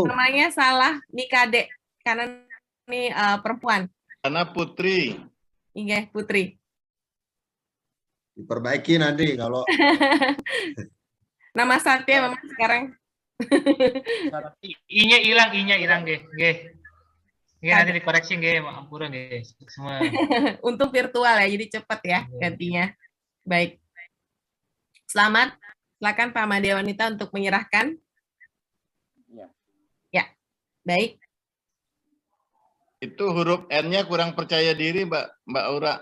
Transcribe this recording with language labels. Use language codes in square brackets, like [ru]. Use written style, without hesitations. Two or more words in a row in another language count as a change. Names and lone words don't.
[id] Namanya salah, nih Kade, karena ini perempuan. Karena Putri. Iya, Putri. Diperbaiki nanti kalau Nama Satya memang sekarang. I-nya hilang nggih. Nggih nanti dikoreksi nggih, [ban] ampura nggih [id] semua. Untung virtual ya, jadi cepat ya gantinya. Baik. Selamat. Silakan Pak Madewanita untuk menyerahkan. Ya. Baik. Itu huruf N-nya kurang percaya diri, Mbak Aura.